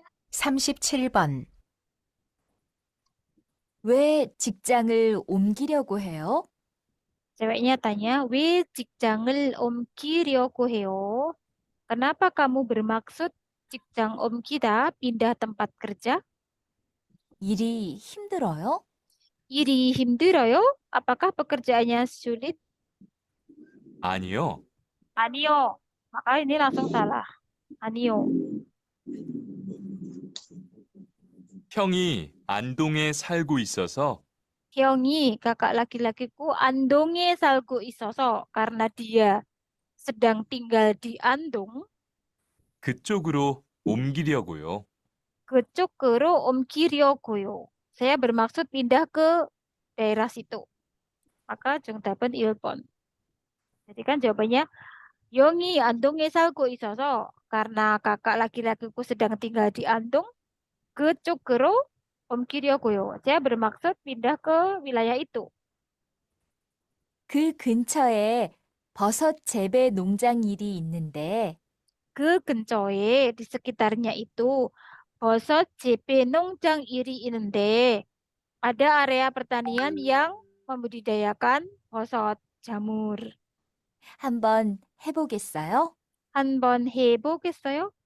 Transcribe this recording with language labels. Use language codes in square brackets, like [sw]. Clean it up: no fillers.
[ko] (37번) 왜 직장을 옮기려고 해요? [id] Ceweknya tanya, [ko] 왜 직장을 옮기려고 해요? [id] Kenapa kamu bermaksud [ko] 직장 옮기다, [id] pindah tempat kerja? [ko] 일이 힘들어요? 일이 힘들어요? [id] Apakah pekerjaannya sulit? [ko] 아니요. 아니요. [id] Maka ini langsung salah. [ko] 아니요. 형이 안동에 살고 있어서 형이, [id] kakak laki-lakiku, [ko] 안동에 살고 있어서 [id] karena dia sedang tinggal di Andong, [ko] 그쪽으로 옮기려고요. 그쪽으로 옮기려고요. [id] Saya bermaksud pindah ke daerah situ. Maka [ko] 정답은 1번. [id] Jadi kan jawabannya, [ko] 형이 안동에 살고 있어서 [id] karena kakak laki-lakiku sedang tinggal di Andong, [ko] 그쪽으로 옮기려고요. [id] Saya bermaksud pindah ke wilayah itu. [ko] 그 근처에 버섯 재배 농장 일이 있는데 그 근처에 [id] di sekitarnya itu [ko] 버섯 재배 농장 일이 있는데 [id] ada area pertanian yang membudidayakan 버섯 jamur. [ko] 한번 해보겠어요? 한번 해보겠어요?